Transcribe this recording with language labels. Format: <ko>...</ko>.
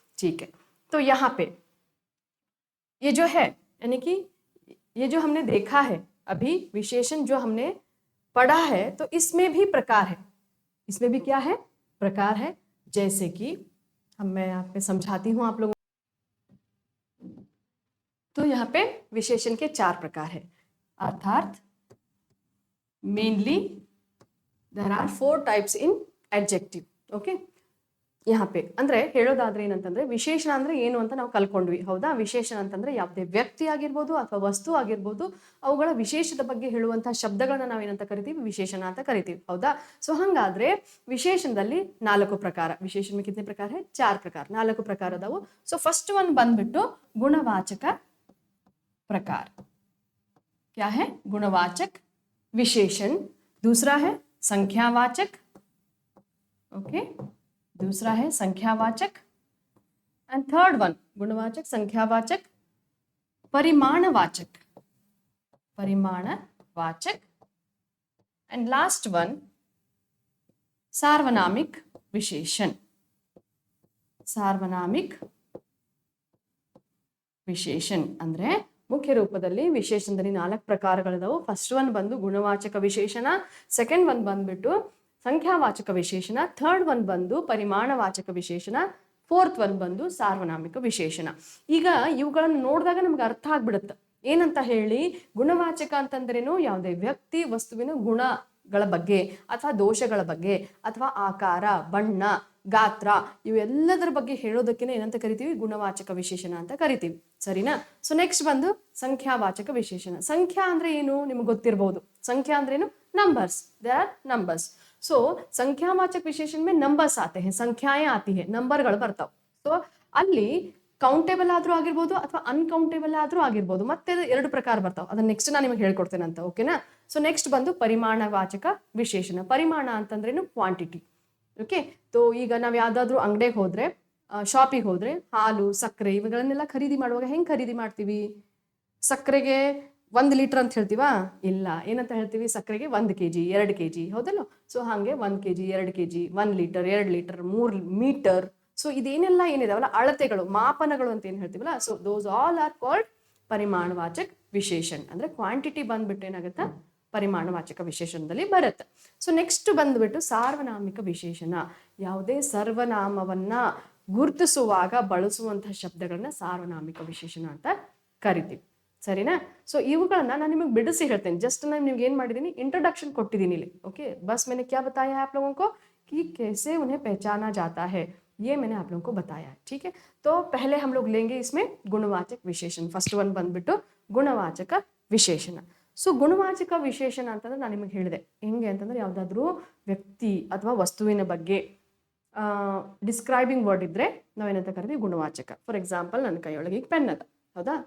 <hi>ठीक है, तो यहाँ पे ये जो है यानी कि ये जो हमने देखा है अभी, विशेषण जो हमने पढ़ा है, तो इसमें भी प्रकार है। इसमें भी क्या है? प्रकार है। जैसे कि मैं यहाँ पे समझाती हूँ आप लोगों। तो यहाँ पे विशेषण के 4 प्रकार है, अर्थात</hi> <en>Mainly there are 4 types in adjective.</en> <hi>Okay, यहाँ पे</hi> <kn>ಅಂದ್ರೆ ಹೇಳೋದಾದ್ರೆ ಏನಂತಂದ್ರೆ ವಿಶೇಷಣ ಅಂದ್ರೆ ಏನು ಅಂತ ನಾವು ಕಲ್ಕೊಂಡ್ವಿ, ಹೌದಾ? ವಿಶೇಷಣ ಅಂತಂದ್ರೆ ಯಾವುದೇ ವ್ಯಕ್ತಿ ಆಗಿರ್ಬೋದು ಅಥವಾ ವಸ್ತು ಆಗಿರ್ಬೋದು, ಅವುಗಳ ವಿಶೇಷದ ಬಗ್ಗೆ ಹೇಳುವಂತಹ ಶಬ್ದಗಳನ್ನ ನಾವು ಏನಂತ ಕರಿತೀವಿ? ವಿಶೇಷಣ ಅಂತ ಕರಿತೀವಿ, ಹೌದಾ? ಸೊ ಹಂಗಾದ್ರೆ ವಿಶೇಷಣದಲ್ಲಿ 4 ಪ್ರಕಾರ।</kn> <hi>ವಿಶೇಷಣ में कितने प्रकार है? 4 प्रकार,</hi> <kn>4 ಪ್ರಕಾರ ಅದಾವು। ಸೊ ಫಸ್ಟ್ ಒನ್ ಬಂದ್ಬಿಟ್ಟು ಗುಣವಾಚಕ प्रकार।</kn> <hi>क्या है? गुणवाचक विशेषण। दूसरा है संख्यावाचक। ओके, दूसरा है संख्यावाचक। And third one गुणवाचक, संख्यावाचक, परिमाणवाचक, परिमाणवाचक। And last one सार्वनामिक विशेषण।</hi> <kn>सार्वनामिक विशेषण ಅಂದ್ರೆ ಮುಖ್ಯ ರೂಪದಲ್ಲಿ ವಿಶೇಷಣದಲ್ಲಿ 4 ಪ್ರಕಾರಗಳಿದಾವು। ಫಸ್ಟ್ ಒನ್ ಬಂದು ಗುಣವಾಚಕ ವಿಶೇಷಣ, ಸೆಕೆಂಡ್ ಒನ್ ಬಂದ್ಬಿಟ್ಟು ಸಂಖ್ಯಾವಾಚಕ ವಿಶೇಷಣ, ಥರ್ಡ್ ಒನ್ ಬಂದು ಪರಿಮಾಣವಾಚಕ ವಿಶೇಷಣ, ಫೋರ್ತ್ ಒನ್ ಬಂದು ಸಾರ್ವನಾಮಿಕ ವಿಶೇಷಣ। ಈಗ ಇವುಗಳನ್ನು ನೋಡಿದಾಗ ನಮ್ಗೆ ಅರ್ಥ ಆಗ್ಬಿಡುತ್ತೆ ಏನಂತ ಹೇಳಿ। ಗುಣವಾಚಕ ಅಂತಂದ್ರೇನು? ಯಾವುದೇ ವ್ಯಕ್ತಿ ವಸ್ತುವಿನ ಗುಣಗಳ ಬಗ್ಗೆ ಅಥವಾ ದೋಷಗಳ ಬಗ್ಗೆ ಅಥವಾ ಆಕಾರ, ಬಣ್ಣ, ಗಾತ್ರ ಇವೆಲ್ಲದರ ಬಗ್ಗೆ ಹೇಳೋದಕ್ಕೆ ಏನಂತ ಕರಿತೀವಿ? ಗುಣವಾಚಕ ವಿಶೇಷಣ ಅಂತ ಕರಿತೀವಿ, ಸರಿನಾ? ಸೊ ನೆಕ್ಸ್ಟ್ ಬಂದು ಸಂಖ್ಯಾವಾಚಕ ವಿಶೇಷಣ। ಸಂಖ್ಯಾ ಅಂದ್ರೆ ಏನು? ನಿಮ್ಗೆ ಗೊತ್ತಿರಬಹುದು। ಸಂಖ್ಯಾ ಅಂದ್ರೆ ಏನು?</kn> <en>Numbers, there are numbers.</en> <hi>सो संख्यावाचक विशेषण में नंबर्स आते हैं, संख्याएं आती है,</hi> <kn>ನಂಬರ್ಗಳು ಬರ್ತಾವ। ಸೊ ಅಲ್ಲಿ ಕೌಂಟೇಬಲ್ ಆದ್ರೂ ಆಗಿರ್ಬೋದು ಅಥವಾ ಅನ್ಕೌಂಟೇಬಲ್ ಆದ್ರೂ ಆಗಿರ್ಬೋದು, ಮತ್ತೆ 2 ಪ್ರಕಾರ ಬರ್ತಾವ, ಅದನ್ನ ನೆಕ್ಸ್ಟ್ ನಾನು ನಿಮಗೆ ಹೇಳ್ಕೊಡ್ತೇನೆ ಅಂತ, ಓಕೆನಾ? ಸೊ ನೆಕ್ಸ್ಟ್ ಬಂದು ಪರಿಮಾಣವಾಚಕ ವಿಶೇಷಣ। ಪರಿಮಾಣ ಅಂತಂದ್ರೇನು? ಕ್ವಾಂಟಿಟಿ। ಓಕೆ, तो ಈಗ ನಾವು ಯಾವ್ದಾದ್ರು ಅಂಗಡಿಗೆ ಹೋದ್ರೆ ಶಾಪಿಗೆ ಹೋದ್ರೆ ಹಾಲು ಸಕ್ಕರೆ ಇವುಗಳನ್ನೆಲ್ಲ ಖರೀದಿ ಮಾಡುವಾಗ ಹೆಂಗೆ ಖರೀದಿ ಮಾಡ್ತೀವಿ? ಸಕ್ಕರೆಗೆ 1 ಲೀಟರ್ ಅಂತ ಹೇಳ್ತೀವಾ? ಇಲ್ಲ, ಏನಂತ ಹೇಳ್ತೀವಿ? ಸಕ್ಕರೆಗೆ 1 kg 2 kg, ಹೌದಲ್ಲ? ಸೊ ಹಾಗೆ 1 kg 2 kg 1 litre 2 litre 3 metre. So ಇದೇನೆಲ್ಲ ಏನಿದಾವಲ್ಲ ಅಳತೆಗಳು, ಮಾಪನಗಳು ಅಂತ ಏನು ಹೇಳ್ತೀವಲ್ಲ, so</kn> <en>those all are called</en> <kn>ಪರಿಮಾಣವಾಚಕ ವಿಶೇಷಣ. ಅಂದ್ರೆ ಕ್ವಾಂಟಿಟಿ ಬಂದ್ಬಿಟ್ಟು ಏನಾಗುತ್ತೆ? ಪರಿಮಾಣವಾಚಕ ವಿಶೇಷಣದಲ್ಲಿ ಬರುತ್ತೆ. ಸೊ ನೆಕ್ಸ್ಟ್ ಬಂದ್ಬಿಟ್ಟು ಸಾರ್ವನಾಮಿಕ ವಿಶೇಷಣ. ಯಾವುದೇ ಸರ್ವನಾಮವನ್ನ ಗುರುತಿಸುವಾಗ ಬಳಸುವಂತಹ ಶಬ್ದಗಳನ್ನ ಸಾರ್ವನಾಮಿಕ ವಿಶೇಷಣ ಅಂತ ಕರಿತೀವಿ. ಸರಿನಾ? ಸೊ ಇವುಗಳನ್ನ ನಾನು ನಿಮಗೆ ಬಿಡಿಸಿ ಹೇಳ್ತೇನೆ. ಜಸ್ಟ್ ನಾನು ನಿಮ್ಗೆ ಏನ್ ಮಾಡಿದೀನಿ, ಇಂಟ್ರೊಡಕ್ಷನ್ ಕೊಟ್ಟಿದ್ದೀನಿ ಇಲ್ಲಿ.</kn> <hi>ಓಕೆ, बस मैंने क्या बताया है आप लोगों को कि कैसे उन्हें पहचाना जाता है, ये मैंने आप लोगों को बताया है. ठीक है, तो पहले हम लोग लेंगे इसमें गुणवाचक विशेषण.</hi> <en>first one</en> <kn>ಬಂದ್ಬಿಟ್ಟು ಗುಣವಾಚಕ ವಿಶೇಷಣ. ಸೊ ಗುಣವಾಚಕ ವಿಶೇಷಣ ಅಂತಂದ್ರೆ ನಾನು ನಿಮಗೆ ಹೇಳಿದೆ ಹೆಂಗೆ ಅಂತಂದ್ರೆ, ಯಾವುದಾದ್ರೂ ವ್ಯಕ್ತಿ ಅಥವಾ ವಸ್ತುವಿನ ಬಗ್ಗೆ</kn> <en>describing word</en> <kn>ಇದ್ರೆ ನಾವೇನಂತ ಕರಿತೀವಿ? ಗುಣವಾಚಕ.</kn> <en>for example,</en> <kn>ನನ್ನ ಕೈಯೊಳಗೆ ಈಗ ಪೆನ್ ಅದ, ಹೌದಾ?</kn>